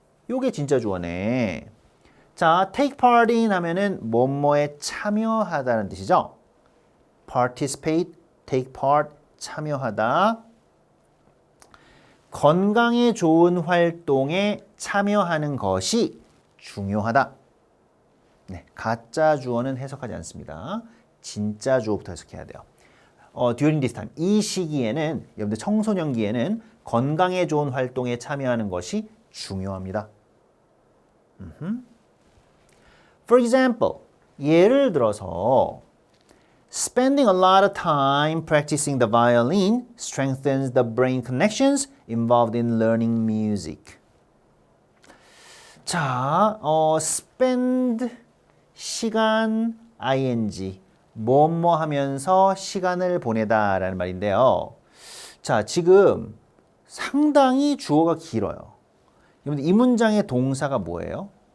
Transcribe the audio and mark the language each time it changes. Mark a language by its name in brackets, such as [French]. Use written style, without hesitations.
[Korean] 요게 진짜 주어네. 자, take part in 하면은 뭐뭐에 참여하다는 뜻이죠. participate, take part, 참여하다. 건강에 좋은 활동에 참여하는 것이 중요하다. 네, 가짜 주어는 해석하지 않습니다. 진짜 주어부터 해석해야 돼요. [English] during this time, [Korean] 이 시기에는, 여러분들 청소년기에는 건강에 좋은 활동에 참여하는 것이 중요합니다. [English] For example, [Korean] 예를 들어서 [English] Spending a lot of time practicing the violin strengthens the brain connections involved in learning music. [Korean] 자, spend 시간 ing 뭐뭐 하면서 시간을 보내다 라는 말인데요. 자, 지금 상당히 주어가 길어요. 여러분들 이 문장의 동사가 뭐예요?